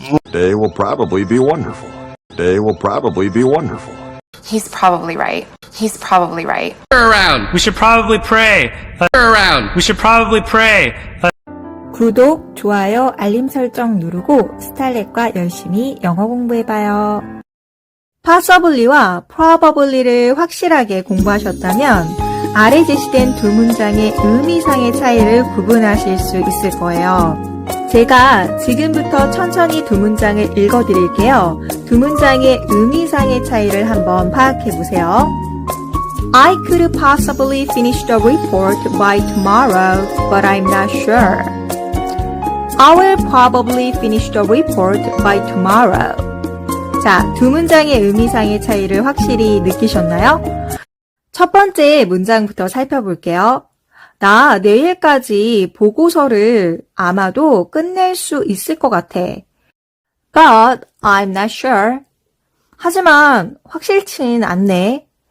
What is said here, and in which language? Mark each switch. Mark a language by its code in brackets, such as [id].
[en] Day will probably be wonderful. Day will probably be wonderful. He's probably right. He's probably right. Around. We should probably pray. Around. We should probably pray. [ko] 구독, 좋아요, 알림 설정 누르고 스탈렛과 열심히 영어 공부해봐요. possibly와 probably를 확실하게 공부하셨다면 아래 제시된 두 문장의 의미상의 차이를 구분하실 수 있을 거예요. 제가 지금부터 천천히 두 문장을 읽어드릴게요. 두 문장의 의미상의 차이를 한번 파악해보세요. [en] I could possibly finish the report by tomorrow, but I'm not sure. I will probably finish the report by tomorrow. [ko] 자, 두 문장의 의미상의 차이를 확실히 느끼셨나요? 첫 번째 문장부터 살펴볼게요. 나 내일까지 보고서를 아마도 끝낼 수 있을 것 같아. [en] But I'm not sure. [ko] 하지만 확실치는 않네.